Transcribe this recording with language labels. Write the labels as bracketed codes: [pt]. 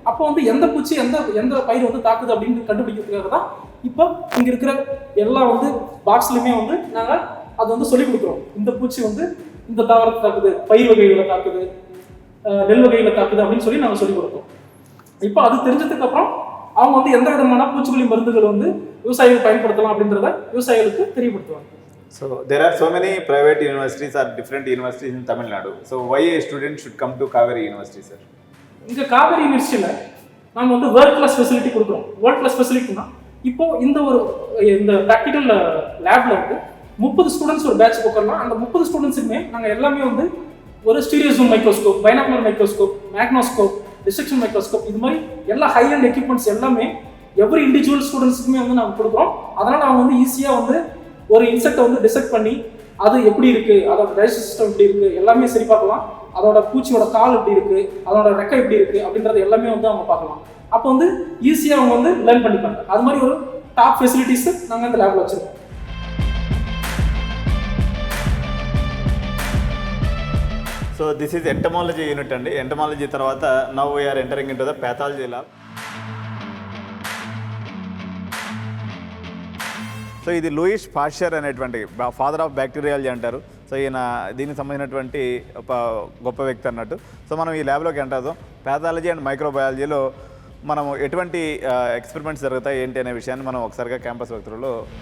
[ta] அப்போ வந்து எந்த பூச்சி எந்த பயிர் வந்து தாக்குது அப்படின்னு கண்டுபிடிக்கிறதுக்காக தான் இப்போ இங்கே இருக்கிற எல்லா வந்து பாக்ஸ்லையுமே வந்து நாங்கள் அது வந்து சொல்லிக் கொடுக்குறோம். இந்த பூச்சி வந்து இந்த தாவரத்தை தாக்குது, பயிர் வகைகளை தாக்குது, நெல் வகைகளை தாக்குது அப்படின்னு சொல்லி நாங்கள் சொல்லிக் கொடுத்தோம். இப்போ அது தெரிஞ்சதுக்கு அப்புறம் அவங்க வந்து எந்த விதமான பூச்சிக்கொல்லி மருந்துகள் வந்து விவசாயிகள் பயன்படுத்தலாம் அப்படின்றத விவசாயிகளுக்கு தெரியப்படுத்துவாங்க. [en] So there are so many private universities or different universities in Tamil Nadu. So why a student should come to Kaveri University, sir? [ta] இங்கே காவேரி யூனிவர்சிட்டியில் நாங்கள் வந்து வேர்ல்ட் கிளாஸ் ஃபெசிலிட்டி கொடுக்குறோம். வேர்ல்ட் கிளாஸ் ஃபெசிலிட்டினா இப்போது இந்த ப்ராக்டிக்கல் லேபில் வந்து 30 ஸ்டூடெண்ட்ஸ் ஒரு பேட்ச் போக்கலாம். அந்த 30 ஸ்டூடெண்ட்ஸுக்குமே நாங்கள் எல்லாமே வந்து ஒரு stereo zoom microscope, binocular microscope, மேக்னோஸ்கோப், destruction microscope, இது மாதிரி எல்லா ஹை அண்ட் எக்யூப்மெண்ட்ஸ் எல்லாமே எவ்ரி இண்டிவிஜுவல் ஸ்டூடெண்ட்ஸுக்குமே வந்து நாங்கள் கொடுக்குறோம். அதனால் அவங்க வந்து ஈஸியாக வந்து ஒரு இன்செக்டை வந்து டிசெக்ட் பண்ணி அது எப்படி இருக்குது, அதோட டைஜஸ்ட் சிஸ்டம் எப்படி இருக்குது எல்லாமே சரி பார்க்கலாம். அதோட பூச்சியோட கால் எப்படி இருக்குது, அதோட ரெக்கை எப்படி இருக்குது அப்படின்றது எல்லாமே வந்து அவங்க பார்க்கலாம். அப்போ வந்து ஈஸியாக அவங்க வந்து லேர்ன் பண்ணிப்பாங்க. அது மாதிரி ஒரு டாப் ஃபெசிலிட்டிஸ் நாங்கள் இந்த லேபில் வச்சுருக்கோம். [en] So this is entomology unit and entomology [te] tarvata [en] now we are entering into the pathology lab. [te] So ఇది లూయిస్ పాశ్చర్ అనేటువంటి ఫాదర్ ఆఫ్ బ్యాక్టీరియాలజీ అంటారు. సో ఈయన దీనికి సంబంధించినటువంటి ఒక గొప్ప వ్యక్తి అన్నట్టు. సో మనం ఈ ల్యాబ్లోకి ఎంటర్ అవుతాం. ప్యాథాలజీ అండ్ మైక్రోబయాలజీలో మనం ఎటువంటి ఎక్స్పెరిమెంట్స్ జరుగుతాయి ఏంటి అనే విషయాన్ని మనం ఒకసారిగా క్యాంపస్ వ్యక్తులలో